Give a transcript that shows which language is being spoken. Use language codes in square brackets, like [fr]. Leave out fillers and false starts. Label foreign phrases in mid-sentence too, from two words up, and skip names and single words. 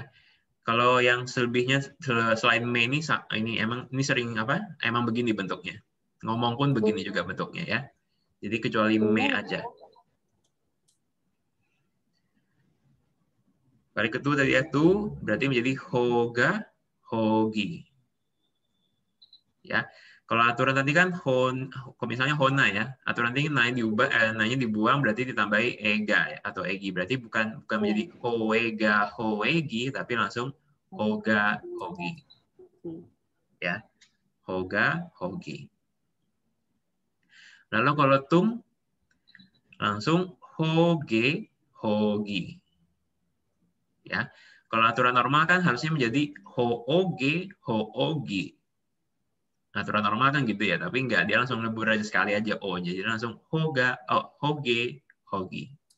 [id] Kalau yang selebihnya selain me ini emang ini sering apa? Emang begini bentuknya. Ngomong pun begini juga bentuknya ya. Jadi kecuali me aja. Balik ke tu tadi ya, tu berarti menjadi [hi] होगा होगी. [id] Ya. Kalau aturan tadi kan kalau misalnya hona ya, aturan tadi nanya dibuang berarti ditambahi ega ya, atau egi. Berarti bukan menjadi [hi] होएगा होएगी, [id] tapi langsung [hi] होगा होगी. [id] Ya. [hi] होगा होगी. [id] Lalu kalau tum langsung [hi] होगे होगी. [id] Ya. Kalau aturan normal kan harusnya menjadi [hi] होओगे होओगी. [id] Aturan normal kan gitu ya, tapi enggak, dia langsung lebur aja sekali aja o, jadi langsung [hi] होगे होगी.